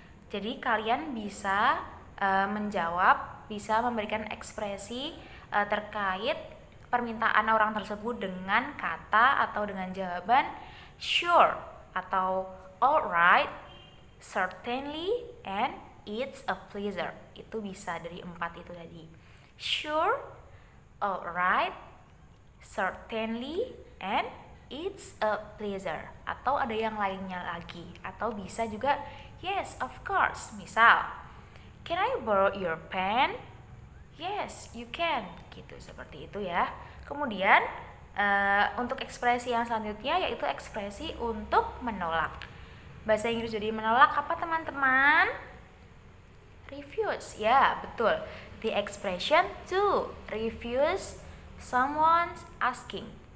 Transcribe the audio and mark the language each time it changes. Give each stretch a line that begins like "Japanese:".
Indonesian: Jadi kalian bisa menjawab, bisa memberikan ekspresi terkait permintaan orang tersebut dengan kata atau dengan jawaban sure atau
English: alright, certainly, and it's a pleasure.
Indonesian: Itu bisa dari 4 itu tadi.
English: Sure, alright, certainly, and it's a pleasure.
Indonesian: Atau ada yang lainnya lagi. Atau bisa juga
English: yes, of course. Misal, can I borrow your pen? Yes, you can.
Indonesian: Gitu, seperti itu ya. Kemudian untuk ekspresi yang selanjutnya yaitu ekspresi untuk menolak. Bahasa Inggris jadi menolak apa teman-teman? Refuse. Ya, betul.
English: The expression to refuse someone asking.